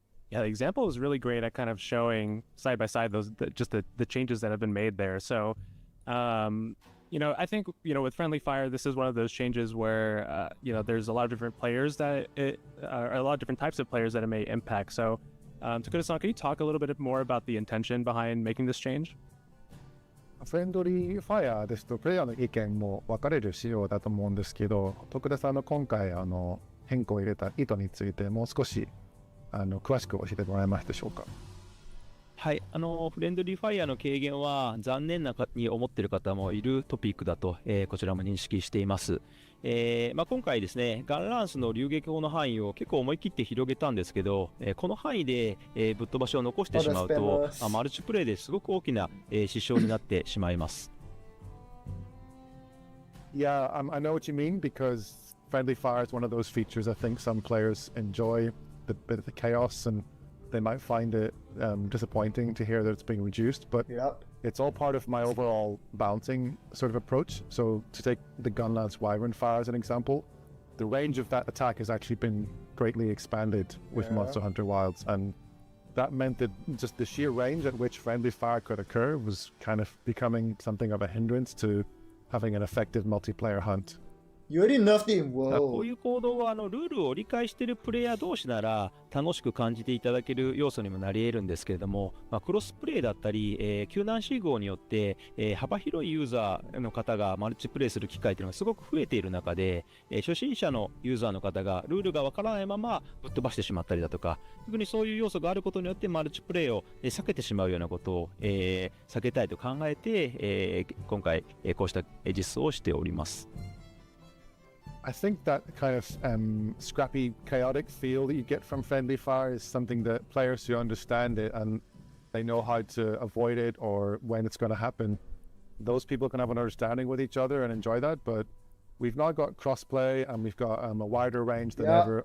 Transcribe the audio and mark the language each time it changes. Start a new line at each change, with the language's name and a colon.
English: Yeah, the example is really great at kind of showing side by side the changes that have been made there. So, I think with Friendly Fire, this is one of those changes where there's a lot of different players a lot of different types of players that it may impact. So, Takuda-san, can you talk a little bit more about the intention behind making this change?
Japanese: フレンドリーファイアですとプレイヤーの意見も分かれる仕様だと思うんですけど、徳田さんの今回変更を入れた意図についてもう少し詳しく教えてもらえますでしょうか。はい、フレンドリーファイヤーの軽減は残念なに思っている方もいるトピックだと、こちらも認識しています。今回ですね、ガンランスの流撃砲の範囲を結構思い切って広げたんですけど、この範囲で、ぶっ飛ばしを残してしまうと、マルチプレイですごく大きな、支障になってしまいます。
English: Yeah, I know what you mean because Friendly Fire is one of those features I think some players enjoy, the bit of the chaos, and they might find it disappointing to hear that it's being reduced, but it's all part of my overall balancing sort of approach. So to take the Gunlance Wyvern Fire as an example, the range of that attack has actually been greatly expanded with Monster Hunter Wilds, and that meant that just the sheer range at which Friendly Fire could occur was kind of becoming something of a hindrance to having an effective multiplayer hunt. You already nerfed it in
Japanese: こう
English: WoW.
Japanese: いう行動はルールを理解しているプレイヤー同士なら楽しく感じていただける要素にもなり得るんですけれども、クロスプレイだったり、救難信号によって、幅広いユーザーの方がマルチプレイする機会というのがすごく増えている中で、初心者のユーザーの方がルールがわからないままぶっ飛ばしてしまったりだとか、特にそういう要素があることによってマルチプレイを避けてしまうようなことを、避けたいと考えて、今回、こうした実装をしております。
English: I think that kind of scrappy, chaotic feel that you get from Friendly Fire is something that players who understand it and they know how to avoid it or when it's going to happen, those people can have an understanding with each other and enjoy that. But we've now got crossplay and we've got a wider range than ever.